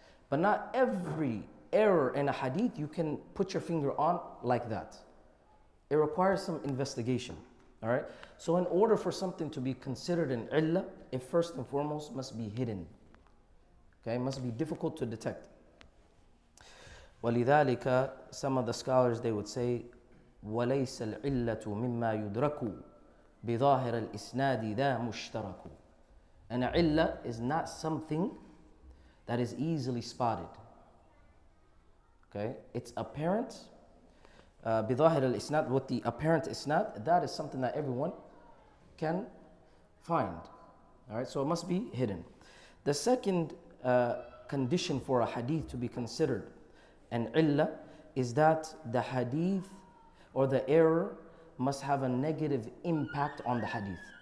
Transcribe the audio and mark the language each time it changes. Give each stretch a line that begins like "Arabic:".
English: But not every error in a hadith you can put your finger on like that. It requires some investigation. All right? So in order for something to be considered an illah, it first and foremost must be hidden. Okay? It must be difficult to detect.
Arabic: وَلِذَلِكَ
English: some of the scholars, they would say,
Arabic: وَلَيْسَ الْعِلَّةُ مِمَّا يُدْرَكُ بِظَاهِرَ الْإِسْنَادِ ذَا مُشْتَرَكُ.
English: And a illah is not something that is easily spotted. Okay? It's apparent.
Arabic: بظاهر الإسناد,
English: with the apparent isnad, that is something that everyone can find. All right, so it must be hidden. The second condition for a hadith to be considered an illah is that the hadith or the error must have a negative impact on the hadith.